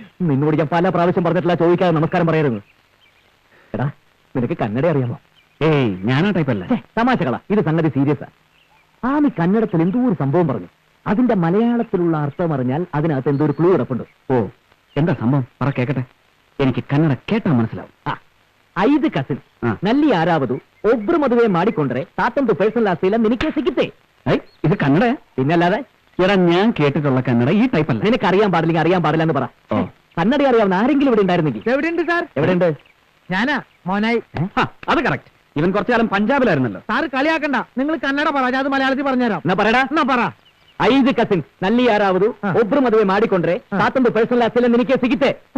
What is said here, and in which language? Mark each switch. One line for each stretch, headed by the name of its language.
Malayalam: നിന്നോട് ഞാൻ പല പ്രാവശ്യം പറഞ്ഞിട്ടില്ല ചോദിക്കാതെ നമസ്കാരം പറയരുത്. എടാ, നിനക്ക് കന്നഡ അറിയാമോ? ഏയ്, ഞാനാ ടൈപ്പല്ല. തമാശകളാ, ഇത് സംഗതി സീരിയസാ. ആ നീ കന്നഡത്തിൽ എന്തോ ഒരു സംഭവം പറഞ്ഞു. അതിന്റെ മലയാളത്തിലുള്ള അർത്ഥം അറിഞ്ഞാൽ അതിനകത്ത് എന്തോ ഒരു ക്ലൂ കിടപ്പുണ്ട്. ഓ, എന്താ സംഭവം? പറ കേക്കട്ടെ. എനിക്ക് കന്നഡ കേട്ടാ മനസ്സിലാവും.
Kannada: 5 ಕಸಿನ್ಸ್ ನಲ್ಲಿ ಯಾರಾவது ಒಬ್ರು ಮದುವೆ ಮಾಡಿಕೊಂಡ್ರೆ ತಾತಂದು ಪರ್ಸನಲ್ ಆಸ್ತಿ ಎಲ್ಲ ನಿನಗೆ ಸಿಗುತ್ತೆ.
Malayalam: ഇത് കന്നഡ? പിന്നല്ലാതെ. എടാ, ഞാൻ കേട്ടിട്ടുള്ള കന്നഡ ഈ ടൈപ്പല്ല. നിനക്ക് അറിയാൻ പാടില്ലെങ്കിൽ അറിയാൻ പാടില്ല എന്ന് പറ. കന്നഡ അറിയാവുന്ന ആരെങ്കിലും ഇവിടെ ഉണ്ടായിരുന്നെങ്കിൽ. എവിടെയുണ്ട് സാർ? എവിടെയുണ്ട്? ഞാനാ മോനായി. അത് കറക്റ്റ്. ഇവൻ കുറച്ചു കാലം പഞ്ചാബിലായിരുന്നല്ലോ. സാർ കളിയാക്കണ്ട, നിങ്ങൾ കന്നഡ പറ, ഞാൻ അത് മലയാളത്തിൽ പറഞ്ഞുതരാം. എന്നാ പറയടാ. എന്നാ പറ.
Kannada: 5 ಕಸಿನ್ಸ್ ನಲ್ಲಿ ಯಾರಾவது ಒಬ್ರು ಮದುವೆ ಮಾಡಿಕೊಂಡ್ರೆ ತಾತಂದು ಪರ್ಸನಲ್ ಆಸ್ತಿ ಎಲ್ಲ ನಿನಗೆ ಸಿಗುತ್ತೆ.